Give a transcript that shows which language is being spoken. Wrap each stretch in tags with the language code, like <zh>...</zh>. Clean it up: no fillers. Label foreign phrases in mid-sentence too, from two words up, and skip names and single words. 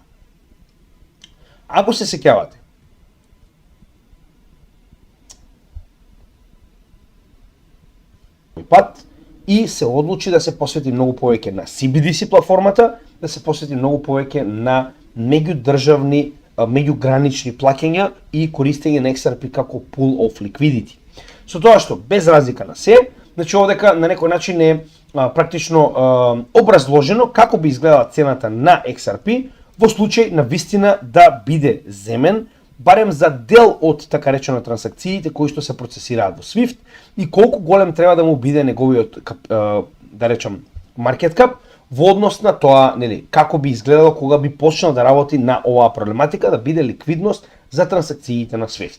<mk>Ако се сеќавате, пат и се одлучи да се посвети многу повеќе на CBDC платформата, да се посвети многу повеќе на меѓудржавни, меѓугранични плаќања и користење на XRP како</mk> <en>pool of liquidity.</en> <mk>Со тоа што без разлика на се, значи овдека на некој начин е практично образложено како би изгледала цената на XRP во случај на вистина да биде земен, барем за дел од така речено трансакциите кои што се процесираат во Swift и колку голем треба да му биде неговиот да речем</mk> <en>market cap</en> <mk>во однос на тоа, нели, како би изгледало кога би почнал да работи на оваа проблематика, да биде ликвидност за трансакциите на Swift.</mk>